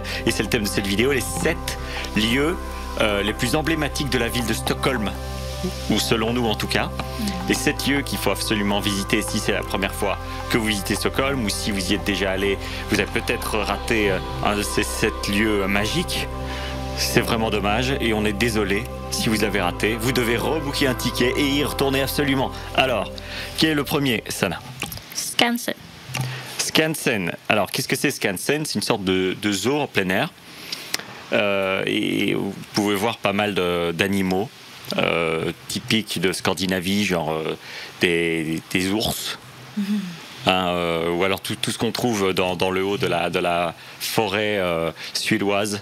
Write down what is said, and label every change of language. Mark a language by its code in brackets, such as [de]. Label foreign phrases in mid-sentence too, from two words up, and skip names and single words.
[fr] Et c'est le thème de cette vidéo, les 7 lieux les plus emblématiques de la ville de Stockholm, ou selon nous en tout cas, les 7 lieux qu'il faut absolument visiter si c'est la première fois que vous visitez Stockholm, ou si vous y êtes déjà allé, vous avez peut-être raté un de ces 7 lieux magiques. C'est vraiment dommage et on est désolé si vous avez raté. Vous devez rebooker un ticket et y retourner absolument. Alors, quel est le premier, Sana? Skansen. Skansen. Alors, qu'est-ce que c'est Skansen? C'est une sorte de zoo en plein air. Et vous pouvez voir pas mal d'animaux typiques de Scandinavie, genre des ours. Ou alors tout ce qu'on trouve dans le haut de la forêt suédoise.